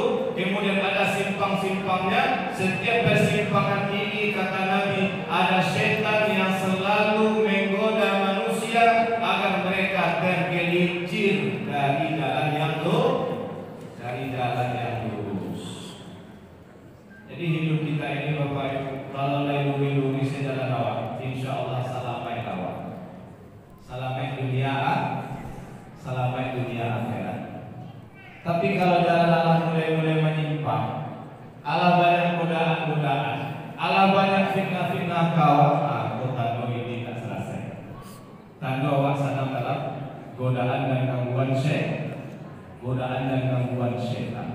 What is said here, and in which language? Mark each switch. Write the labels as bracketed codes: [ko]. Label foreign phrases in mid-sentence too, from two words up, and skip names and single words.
[id] Kemudian ada simpang-simpangnya. Setiap persimpangan ini kata Nabi ada setan yang selalu menggoda manusia agar mereka tergelincir dari jalan yang lurus. Jadi hidup kita ini Bapak Ibu, kalau lagi sejalan awak, [ar] insya Allah [min] salamai awak, salamai dunia akhirat. [id] Tapi kalau jalan Allah mulai menyimpang, Allah banyak godaan, Allah banyak fitnah kawan, tanda ini tak selesai. Tanda awak sedang dalam godaan dan gangguan syaitan.